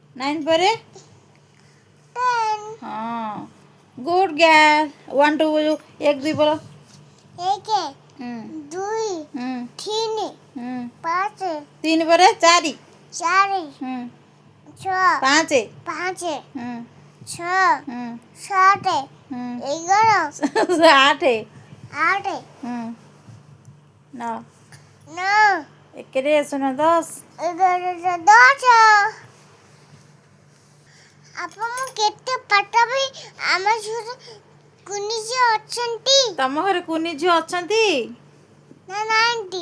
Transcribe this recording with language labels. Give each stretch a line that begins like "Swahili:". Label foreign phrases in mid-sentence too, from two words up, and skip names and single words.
Odia: 9 ପରେ 10
Hindi: ହଁ
English: good girl
Hindi: 1 2 बोलो 1 2 बोलो 1 हम्म 2 हम्म 3 हम्म 5
Odia: 3 ପରେ 4
Hindi: 4 हम्म 6 5 5 हम्म 6 हम्म 7 हम्म 11 8 8 हम्म 9 9
Odia: ଏକରେ ଶୁଣ 10 11 10 ଆପଣ ମୁଁ କେତେ ପାଠ ବି ଆମ ଝିଅ କୁନି ଝିଅ ଅଛନ୍ତି ତମ ଘରେ କୁନି ଝିଅ ଅଛନ୍ତି ନା ନାହାନ୍ତି